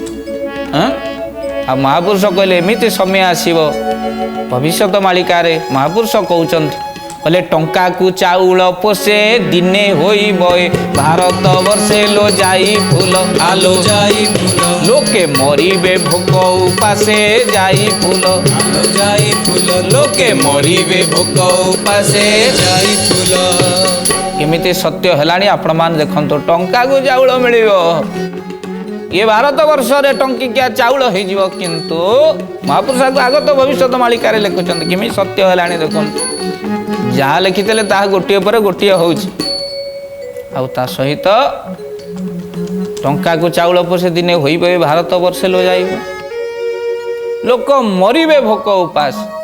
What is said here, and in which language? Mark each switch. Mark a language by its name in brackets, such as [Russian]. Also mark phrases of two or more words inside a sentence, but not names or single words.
[Odia] ଆଉ ମହାପୁରୁଷ କହିଲେ ଏମିତି ସମୟ ଆସିବ ଭବିଷ୍ୟତ ମାଳିକାରେ ମହାପୁରୁଷ କହୁଛନ୍ତି, କହିଲେ ଟଙ୍କାକୁ ଚାଉଳ ପୋଷେ ଦିନେ ହୋଇବ ଭାରତ ବର୍ଷେ लो ଯାଇ ଫୁଲ ଆଲୋ ଯାଇ ଫୁଲ ଲୋକେ ମରିବେ ଭୋକ ଉପାସେ ଯାଇ ଫୁଲ ଆଲୋ ଯାଇ ଫୁଲ ଲୋକେ ମରିବେ ଭୋକ ଉପାସେ ଯାଇ ଫୁଲ। କେମିତି ସତ୍ୟ ହେଲାଣି ଆପଣମାନେ ଦେଖନ୍ତୁ। ଟଙ୍କାକୁ ଚାଉଳ ମିଳିବ, ये भारत वर्षରେ ଟଙ୍କିକିଆ ଚାଉଳ ହେଇଯିବ। କିନ୍ତୁ ମହାପୁରୁଷକୁ ଆଗତ ଭବିଷ୍ୟତ ମାଳିକାରେ ଲେଖୁଛନ୍ତି କେମିତି ସତ୍ୟ ହେଲାଣି ଦେଖନ୍ତୁ। ଯାହା ଲେଖିଥିଲେ ତାହା ଗୋଟିଏ ପରେ ଗୋଟିଏ ହେଉଛି। ଆଉ ତା ସହିତ ଟଙ୍କାକୁ ଚାଉଳ ପୋଷେ ଦିନେ ହୋଇବ ଭାରତ ବର୍ଷେ लो ଯାଇବ ଲୋକ ମରିବେ ଭୋକ ଉପାସ।